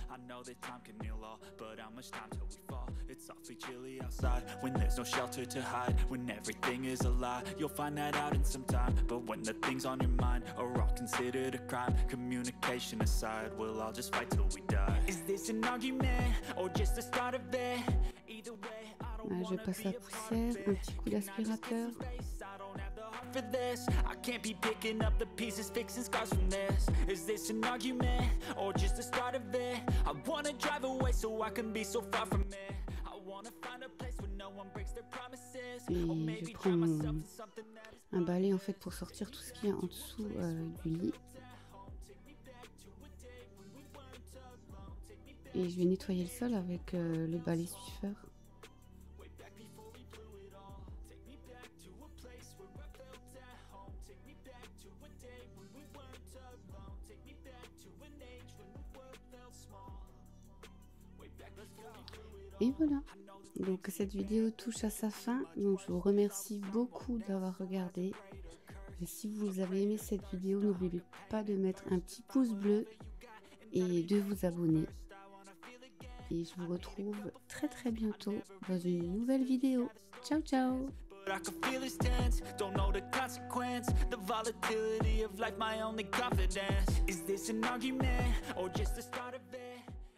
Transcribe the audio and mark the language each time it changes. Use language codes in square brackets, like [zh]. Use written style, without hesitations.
[en] I know that time can heal all, but how much time till we fall? It's awfully chilly outside when there's no shelter to hide, when everything is a lie. You'll find that out in some time, but when the things on your mind are all considered a crime, communication aside, we'll all just fight till we die. Is this an argument or just the start of it? Either way, I don't wanna be around this. [fr] Un petit coup d'aspirateur. [en] For this, I can't be picking up the pieces, fixing scars from this. Is this an argument or just the start of it? I wanna drive away so I can be so far from it. I wanna find a place where no one breaks their promises. [fr] Et je prends un balai en fait pour sortir tout ce qu'il y a en dessous du lit. Et je vais nettoyer le sol avec le balai Swiffer. Et voilà, donc cette vidéo touche à sa fin, donc je vous remercie beaucoup d'avoir regardé. Et si vous avez aimé cette vidéo, n'oubliez pas de mettre un petit pouce bleu et de vous abonner. Et je vous retrouve très très bientôt dans une nouvelle vidéo. Ciao ciao. [en] I can feel his tense, don't know the consequence. The volatility of life, my only confidence. Is this an argument or just the start of it?